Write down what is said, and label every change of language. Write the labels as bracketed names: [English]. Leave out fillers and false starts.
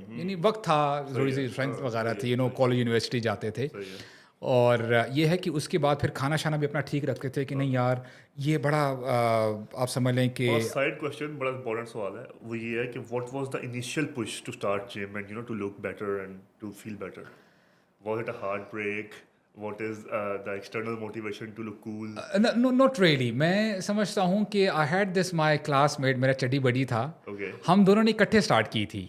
[Hindi] यानी वक्त था, थोड़ी सी फ्रेंड्स वगैरह थी, कॉलेज यूनिवर्सिटी जाते थे. और ये है कि उसके बाद फिर खाना शाना भी अपना ठीक रखते थे कि नहीं यार ये बड़ा आप समझ लें कि. [English] side question, [Hindi] बड़ा इंपॉर्टेंट सवाल है, वो ये है कि [English] What was the initial push to start gym and to look better and to feel better? Was it a heart break? What is the external motivation to look cool? No, not really. [Hindi] मैं समझता हूँ कि [English] I had this my classmate, [Hindi] मेरा चड्डी बड़ी था. [English] Okay. [Hindi] हम दोनों ने इकट्ठे स्टार्ट की थी.